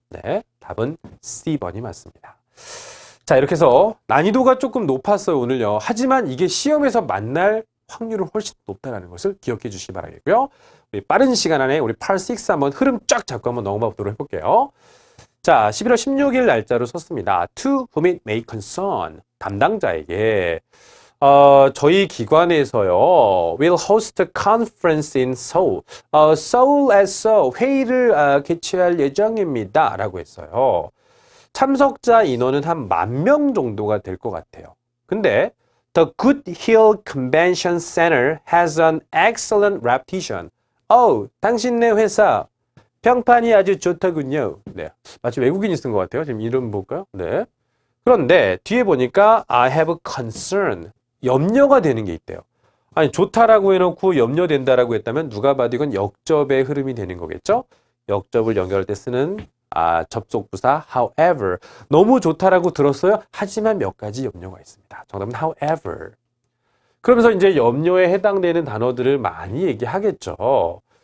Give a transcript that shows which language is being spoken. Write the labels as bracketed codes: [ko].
[ko] 네, 답은 C번이 맞습니다. 자, 이렇게 해서 난이도가 조금 높았어요, 오늘요. 하지만 이게 시험에서 만날 확률은 훨씬 높다는 것을 기억해 주시기 바라겠고요. 우리 빠른 시간 안에 우리 Part 6 한번 흐름 쫙 잡고 한번 넘어가 보도록 해볼게요. 자, 11월 16일 날짜로 썼습니다. [en] To whom it may concern. [ko] 담당자에게 저희 기관에서요 [en] will host a conference in Seoul. [ko] Seoul에서 회의를 개최할 예정입니다. 라고 했어요. 참석자 인원은 한 10,000명 정도가 될 것 같아요. 근데 [en] The Good Hill Convention Center has an excellent reputation. [ko] 당신네 회사 평판이 아주 좋더군요. 네, 마치 외국인이 쓴 것 같아요. 지금 이름 볼까요? 네. 그런데 뒤에 보니까 [en] I have a concern. [ko] 염려가 되는 게 있대요. 아니 좋다라고 해놓고 염려된다라고 했다면 누가 봐도 이건 역접의 흐름이 되는 거겠죠? 역접을 연결할 때 쓰는 접속부사 however. 너무 좋다라고 들었어요. 하지만 몇 가지 염려가 있습니다. 정답은 however. 그러면서 이제 염려에 해당되는 단어들을 많이 얘기하겠죠.